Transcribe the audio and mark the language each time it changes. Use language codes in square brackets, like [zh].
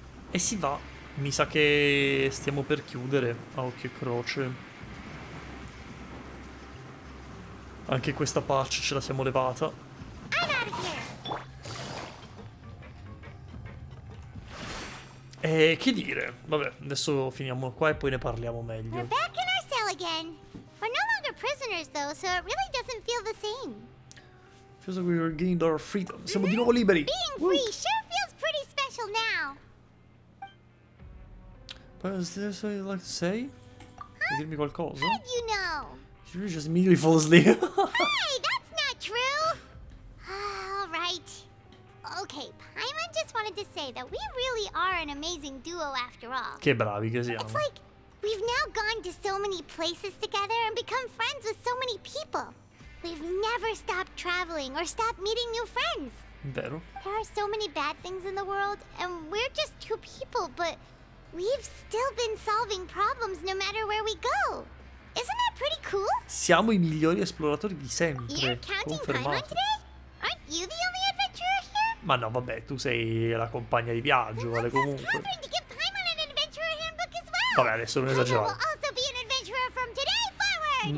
[it] E si va. Mi sa che stiamo per chiudere a occhio e croce. Anche questa patch ce la siamo levata. E che dire? Vabbè, adesso finiamo qua e poi ne parliamo meglio. [en] We're back in our cell again. We're no longer prisoners though, so it really doesn't feel the same. Feels like we regained our freedom. [it] Siamo di nuovo liberi. [en] Being free sure feels pretty special now. But is there something you'd like to say? [it] Vuoi dirmi qualcosa? [en] How did you know? You just immediately fall asleep. Hey, that's not true. All right. Okay, Paimon just wanted to say that we really are an amazing duo after all. [it] Che bravi che siamo. [en] It's like we've now gone to so many places together and become friends with so many people. We've never stopped traveling or stopped meeting new friends. [it] Vero. [en] There are so many bad things in the world, and we're just two people, but we've still been solving problems no matter where we go. Isn't that pretty cool? [it] Siamo i migliori esploratori di sempre. [en] You're counting Paimon [it] Confermato. [en] today? Aren't you the only adventurer here? [it] Ma no, vabbè, tu sei la compagna di viaggio, vale comunque. [en] Offering to give Paimon an adventurer handbook as well. [it] Vabbè, adesso non [en] Paimon [it] esagerare. [en] will also be an adventurer from today forward.